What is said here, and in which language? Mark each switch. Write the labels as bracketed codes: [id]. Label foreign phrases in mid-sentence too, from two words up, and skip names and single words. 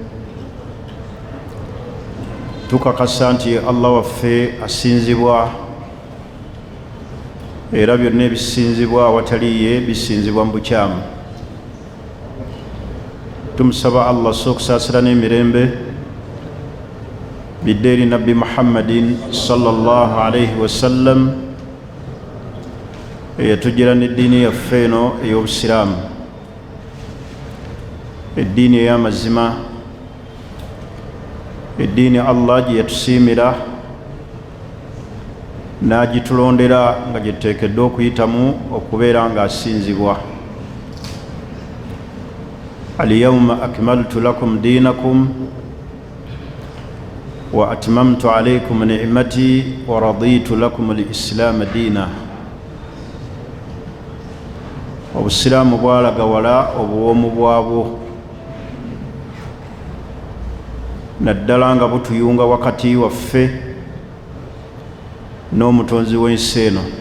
[lg] tukakasa nti Allah waffe asinzibwa era byonna ebisinzibwa awataliye bisinzibwa mu bukyamu. tumusaba Allah okusaasira n'emirembe bidde eri nabbi Muhammadin [ar] صلى الله عليه وسلم [lg] eyatugira n'eddiini yaffe eno ey'obusiraamu, eddiini ey'amazima, eddiini Allah gye yatusiimira n'agitulondera nga gyetuteekeddwa okuyitamu okubeera nga asinzibwa. [ar] اليوم أكملت لكم دينكم وأتممت عليكم نعمتي ورضيت لكم الإسلام دينا. [lg] Obusiraamu bwalagawala obuwoomu bwabwo naddala nga butuyunga wakati waffe n'omutonzi w'ensi eno.